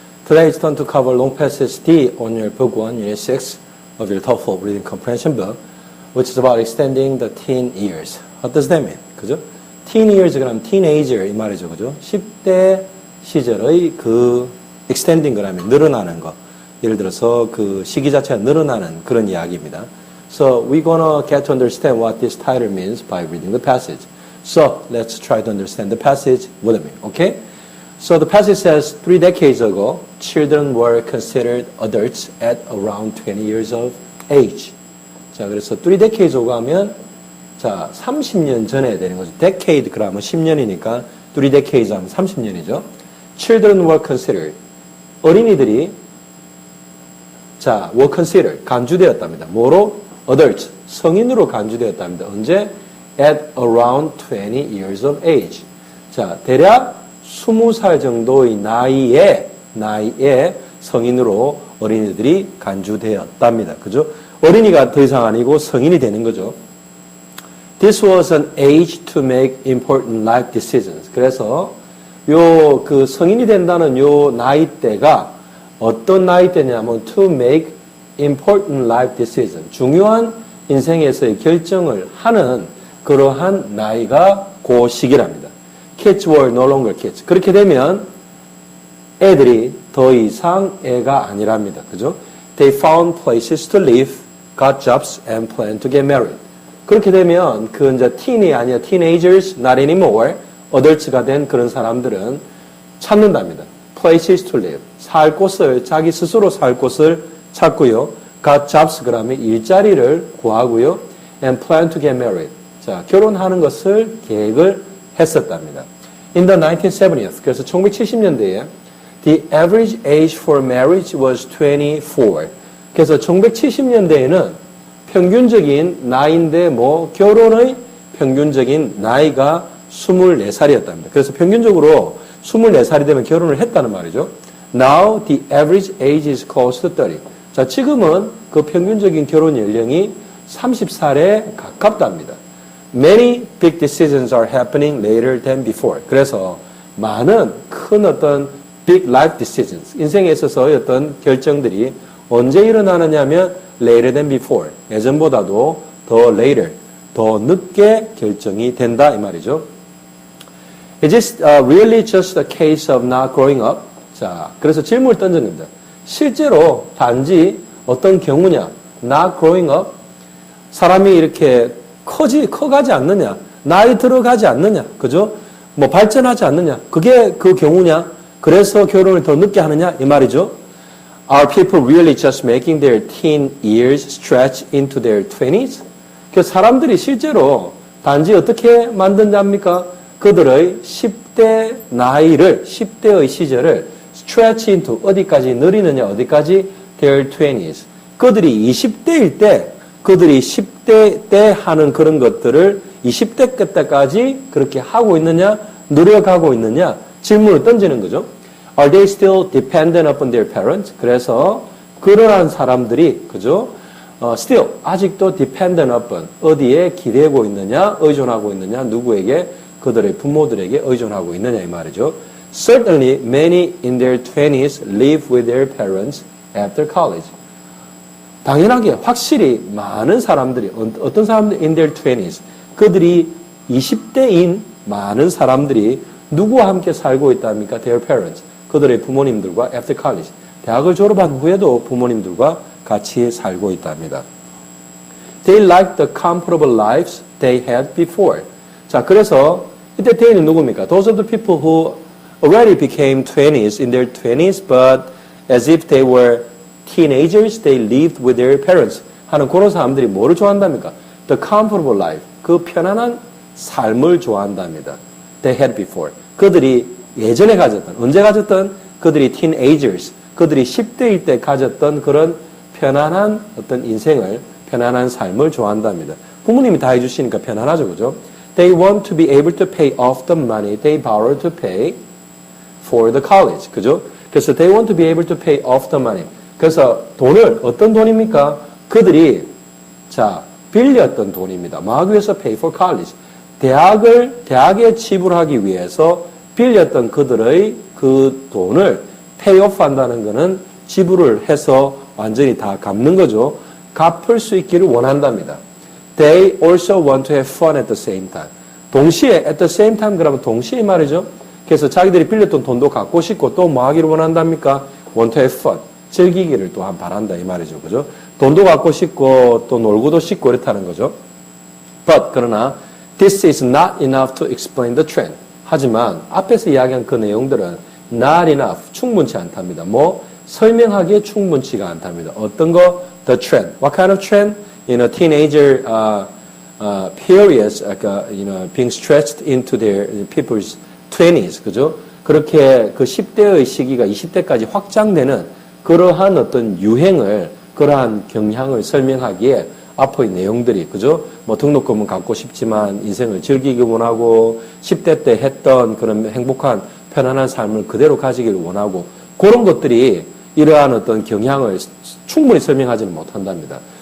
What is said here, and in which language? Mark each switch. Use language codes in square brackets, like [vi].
[en] Today it's time to cover long passage D on your book 1, unit 6 of your TOEFL reading comprehension book, which is about extending the teen years. What does that mean? [ko] 그죠? [en] teen years [ko] 그러면 teenager 이 말이죠. 그죠? 10대 시절의 그 extending 그러면 늘어나는 거. 예를 들어서 그 시기 자체가 늘어나는 그런 이야기입니다. [en] So we're gonna get to understand what this title means by reading the passage. So let's try to understand the passage with me, okay? So the passage says, 3 decades ago, children were considered adults at around 20 years of age. [ko] 자, 그래서 [en] 3 decades ago [ko] 하면, 자, 30년 전에 되는 거죠. decade 그러면 10년이니까 [en] 3 decades [ko] 하면 30년이죠. [en] Children were considered. [ko] 어린이들이, 자, [en] were considered. [ko] 간주되었답니다. 뭐로? adults. 성인으로 간주되었답니다. 언제? [en] at around 20 years of age. [ko] 자, 대략 20살 정도의 나이에 성인으로 어린이들이 간주되었답니다. 그죠? 어린이가 더 이상 아니고 성인이 되는 거죠. [en] This was an age to make important life decisions. [ko] 그래서 요 그 성인이 된다는 요 나이대가 어떤 나이대냐면 [en] to make important life decisions. [ko] 중요한 인생에서의 결정을 하는 그러한 나이가 그 시기랍니다. Kids were no longer kids. 그렇게 되면 애들이 더 이상 애가 아니랍니다. 그죠? [en] They found places to live, got jobs, and planned to get married. [ko] 그렇게 되면 그 이제 teen이 아니라 teenagers, [en] not anymore, [ko] adults가 된 그런 사람들은 찾는답니다. [en] Places to live. [ko] 살 곳을, 자기 스스로 살 곳을 찾고요. [en] Got jobs [ko] 그러면 일자리를 구하고요. [en] And planned to get married. [ko] 자, 결혼하는 것을 계획을 했었답니다. [en] In the 1970s, [ko] 그래서 1970년대에 [en] the average age for marriage was 24. [ko] 그래서 1970년대에는 평균적인 나이인데 결혼의 평균적인 나이가 24살이었답니다. 그래서 평균적으로 24살이 되면 결혼을 했다는 말이죠. [en] Now the average age is close to 30. [ko] 자, 지금은 그 평균적인 결혼 연령이 30살에 가깝답니다. [en] Many big decisions are happening later than before. [ko] 그래서 많은 큰 어떤 [en] big life decisions, [ko] 인생에 있어서의 어떤 결정들이 언제 일어나느냐 하면 [en] later than before. [ko] 예전보다도 더 later, 더 늦게 결정이 된다 이 말이죠. [en] Is this really just a case of not growing up? [ko] 자, 그래서 질문을 던졌는데 실제로 단지 어떤 경우냐? [en] not growing up? [ko] 사람이 이렇게 커가지 않느냐, 나이 들어가지 않느냐, 그죠? 발전하지 않느냐, 그게 그 경우냐? 그래서 결혼을 더 늦게 하느냐? 이 말이죠. [en] Are people really just making their teen years stretch into their 20s? [ko] 그 사람들이 실제로 단지 어떻게 만든답니까? 그들의 10대 나이를, 10대의 시절을 [en] stretch into [ko] 어디까지 늘리느냐, 어디까지? [en] their 20s. [ko] 그들이 20대일 때, 그들이 10대 때 하는 그런 것들을 20대 때까지 그렇게 하고 있느냐, 노력하고 있느냐, 질문을 던지는 거죠. [en] Are they still dependent upon their parents? [ko] 그래서 그러한 사람들이, 그죠? still, 아직도 [en] dependent upon, [ko] 어디에 기대고 있느냐, 의존하고 있느냐, 누구에게? 그들의 부모들에게 의존하고 있느냐, 이 말이죠. [en] Certainly, many in their 20s live with their parents after college. [ko] 당연하게 확실히 많은 사람들이 어떤 사람들 [en] in their 20s [ko] 그들이 20대인 많은 사람들이 누구와 함께 살고 있답니까? [en] Their parents. [ko] 그들의 부모님들과 [en] after college. [ko] 대학을 졸업한 후에도 부모님들과 같이 살고 있답니다. [en] They like the comfortable lives they had before. [ko] 자, 그래서 이때 they는 누굽니까? [en] Those of the people who already became 20s in their 20s but as if they were teenagers, they lived with their parents. [ko] 하는 그런 사람들이 뭐를 좋아한답니까? [en] The comfortable life. [ko] 그 편안한 삶을 좋아한답니다. [en] They had before. [ko] 그들이 예전에 가졌던, 언제 가졌던? 그들이 teenagers. 그들이 10대일 때 가졌던 그런 편안한 어떤 인생을, 편안한 삶을 좋아한답니다. 부모님이 다 해주시니까 편안하죠, 그죠? [en] They want to be able to pay off the money they borrowed to pay for the college. [ko] 그죠? [en] 그래서 they want to be able to pay off the money. [ko] 그래서 돈을, 어떤 돈입니까? 그들이, 자, 빌렸던 돈입니다. 뭐 하기 위해서 [en] pay for college. [ko] 대학에 지불하기 위해서 빌렸던 그들의 그 돈을 pay off 한다는 것은 지불을 해서 완전히 다 갚는 거죠. 갚을 수 있기를 원한답니다. [en] They also want to have fun at the same time. [ko] 동시에 [en] at the same time [ko] 그러면 동시에 말이죠. 그래서 자기들이 빌렸던 돈도 갖고 싶고 또 뭐 하기를 원한답니까? [en] Want to have fun. [ko] 즐기기를 또한 바란다 이 말이죠. 그죠? 돈도 갖고 싶고 또 놀고도 싶고 이렇다는 거죠. [en] But [ko] 그러나 [en] this is not enough to explain the trend. [ko] 하지만 앞에서 이야기한 그 내용들은 [en] not enough, [ko] 충분치 않답니다. 뭐 설명하기에 충분치가 않답니다. 어떤 거? [en] The trend. What kind of trend? In a teenager periods, being stretched into their people's 20s, 그죠? [ko] 그렇게 그 10대의 시기가 20대까지 확장되는 그러한 어떤 유행을, 그러한 경향을 설명하기에 앞의 내용들이, 그죠? 뭐 등록금은 갖고 싶지만 인생을 즐기기 원하고 10대 때 했던 그런 행복한 편안한 삶을 그대로 가지기를 원하고 그런 것들이 이러한 어떤 경향을 충분히 설명하지는 못한답니다.